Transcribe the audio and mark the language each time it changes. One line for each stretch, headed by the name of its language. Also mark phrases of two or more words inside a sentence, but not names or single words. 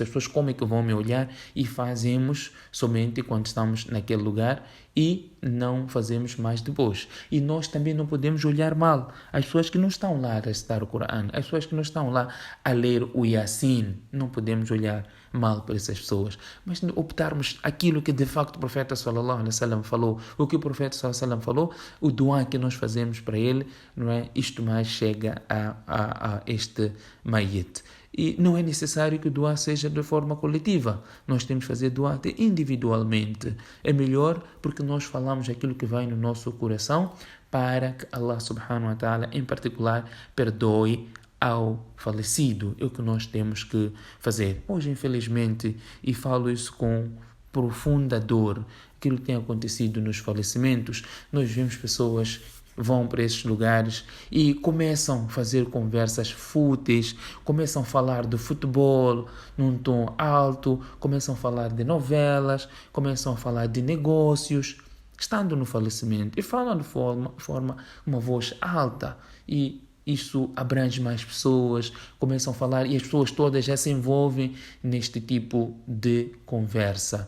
Portuguese: As pessoas como é que vão me olhar? E fazemos somente quando estamos naquele lugar e não fazemos mais depois. E nós também não podemos olhar mal as pessoas que não estão lá a recitar o Coran, as pessoas que não estão lá a ler o Yasin, não podemos olhar mal para essas pessoas, mas optarmos aquilo que de facto o profeta
Arabic: صلى الله عليه وسلم
Portuguese: falou, o que o profeta
Arabic: صلى الله عليه وسلم
Portuguese: falou, o dua que nós fazemos para ele, não é? Isto mais chega a este mayit. E não é necessário que o dua seja de forma coletiva. Nós temos que fazer dua individualmente. É melhor porque nós falamos aquilo que vai no nosso coração para que Allah
Arabic: سبحانه وتعالى,
Portuguese: em particular, perdoe ao falecido. É o que nós temos que fazer. Hoje, infelizmente, e falo isso com profunda dor, aquilo que tem acontecido nos falecimentos, nós vemos pessoas vão para esses lugares e começam a fazer conversas fúteis, começam a falar do futebol num tom alto, começam a falar de novelas, começam a falar de negócios, estando no falecimento, e falam de forma uma voz alta, e isso abrange mais pessoas, começam a falar e as pessoas todas já se envolvem neste tipo de conversa.